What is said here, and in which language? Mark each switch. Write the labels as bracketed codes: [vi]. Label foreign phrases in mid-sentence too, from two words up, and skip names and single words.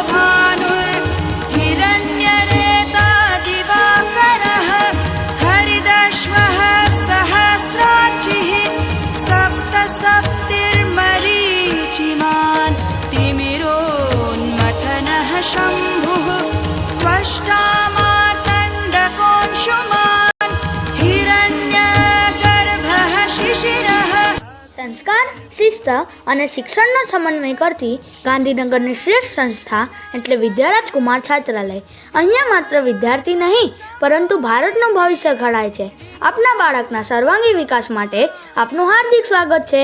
[sa] भानुर्हिरण्यरेता दिवाकरः हरिदश्वः सहस्राचिः सप्तसप्तिर्मरीचिमान् तिमिरोन्मथनः शम्भुः त्वष्टामार्तण्डकोऽंशुमान् हिरण्यगर्भः शिशिरः। [gu] સંસ્કાર, શિસ્ત અને શિક્ષણનો સમન્વય કરતી ગાંધીનગરની શ્રેષ્ઠ સંસ્થા એટલે વિદ્યારાજકુમાર છાત્રાલય. અહીંયા માત્ર વિદ્યાર્થી નહીં પરંતુ ભારતનું ભવિષ્ય ઘડાય છે. આપના બાળકના સર્વાંગી વિકાસ માટે આપનું હાર્દિક સ્વાગત છે.